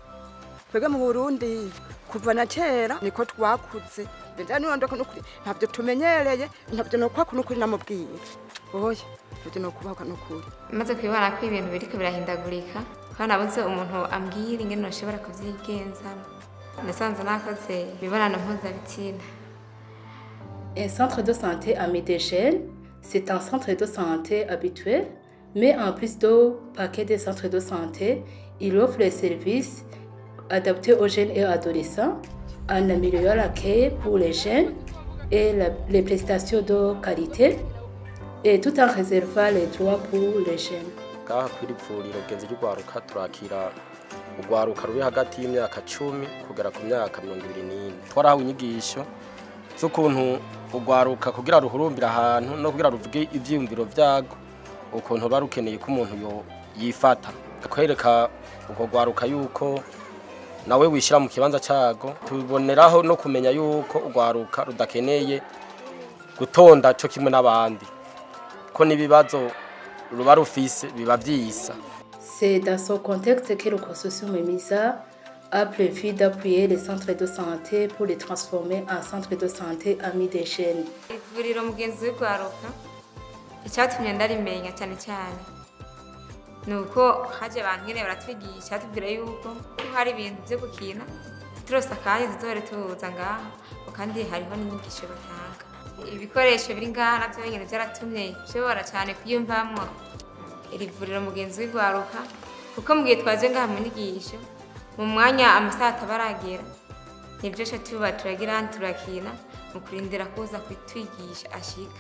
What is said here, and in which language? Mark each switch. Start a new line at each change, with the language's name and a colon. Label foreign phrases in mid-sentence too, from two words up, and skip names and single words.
Rundi: Twebwe mu Burundi kuva na kera niko twakuze njya niyondeka n'ukuri ntabyo tumenyereye ntabyo nokwaka n'ukuri namubwiye oya ntabyo nokubahuka n'ukuri maze kubibona ko ibintu biriko birahindagurika kandi nabuze umuntu ambwira ingene noshobora kuvyigenzamo nasanze nakoze imibonano mpuzabitsina.
French: Un centre de santé à Médéchel, c'est un centre de santé habituel, mais en plus du paquet de centres de santé, il offre les services adaptés aux jeunes et adolescents, en améliorant l'accueil pour les jeunes et les prestations de qualité, et tout en réservant les droits pour les jeunes.
Rundi: Ngaha kw'iri vuriro genzi ry'ugwaruka turakira ugwaruka ruri hagati y'imyaka 10 kugera ku myaka 24. Twarahawe inyigisho z'ukuntu ugwaruka kugira ruhurumbira ahantu no kugira ruvuge ivyiyumviro vyago ukuntu barukeneye ko umuntu yifata kwereka uko gwaruka yuko nawe wishira mu kibanza cago tuboneraho no kumenya yuko ugwaruka rudakeneye gutonda cyo kimwe n'abandi ko nibibazo ruba rufise biba vyisa.
French: C'est dans ce contexte que le consortium MEMISA a prévu d'appuyer les centres de santé pour les transformer en centres de santé amis des jeunes.
Rundi: Ivuriro mugenzi w'igwaruka icyatumye ndarimenya cyane cyane nuko haje abantu nyene baratwigisha tubwira yuko hari ibintu byo gukina turose akanya tuzore tuza ngaha kandi hariho n'inyigisho batanga. Ibikoresho biri ngaha navyo nyene byaratumye bishobora cyane kuyumvamwo iri vuriro mugenzi w'igwaruka kuko mugihe twaje ngaha mu nyigisho mu mwanya amasaha atabaragera nibyo tuba turagira turakina mu kurindira kuza kwitwigisha ashika.